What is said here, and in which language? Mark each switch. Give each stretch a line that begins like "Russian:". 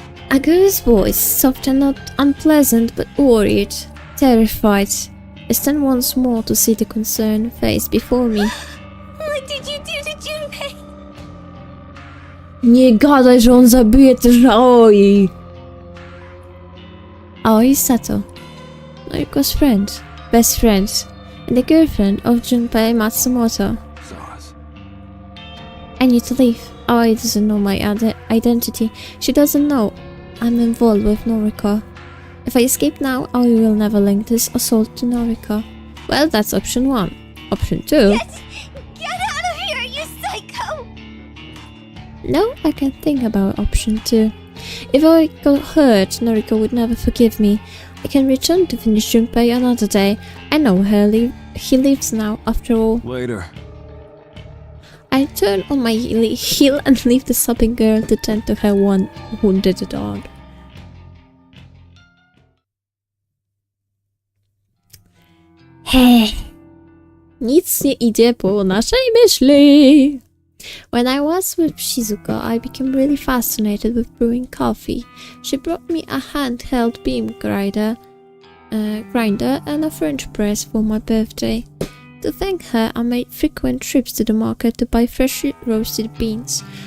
English: A girl's voice, soft and not unpleasant, but worried, terrified. I stand once more to see the concerned face before me. What did you do to Junpei?
Polish: Nie gadaj, że on zabije też Aoi!
English: Aoi Sato, Noriko's friend, best friend, and the girlfriend of Junpei Matsumoto. Sorry. I need to leave. Aoi doesn't know my identity. She doesn't know I'm involved with Noriko. If I escape now, Aoi will never link this assault to Noriko. Well, that's option 1. Option 2... Get out of here, you psycho! No, I can think about option 2. If I got hurt, Noriko would never forgive me. I can return to finish Junpei another day. I know he lives now, after all. Later. I turn on my heel and leave the sobbing girl to tend to her one wounded dog.
Polish: Hej! Nic nie idzie po naszej myśli!
English: When I was with Shizuko, I became really fascinated with brewing coffee. She brought me a handheld bean grinder and a French press for my birthday. To thank her, I made frequent trips to the market to buy freshly roasted beans.